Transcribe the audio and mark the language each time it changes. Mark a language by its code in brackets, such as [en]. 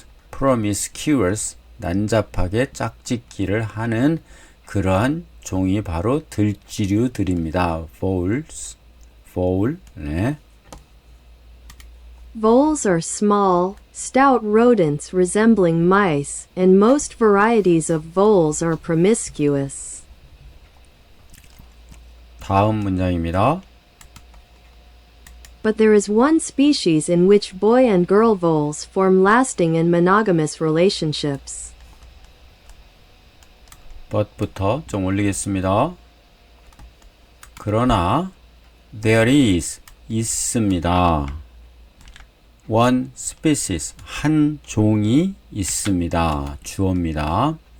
[ko] promiscuous 난잡하게 짝짓기를 하는 그러한 종이 바로 들쥐류들입니다. fowl. 네. [en] Voles are small, stout rodents resembling mice, and most varieties of voles are promiscuous. [ko] 다음 문장입니다. [en] But there is one species in which boy and girl voles form lasting and monogamous relationships. [ko] but부터 좀 올리겠습니다. 그러나 [en] there is [ko] 있습니다. one species 한 종이 있습니다. 주어입니다.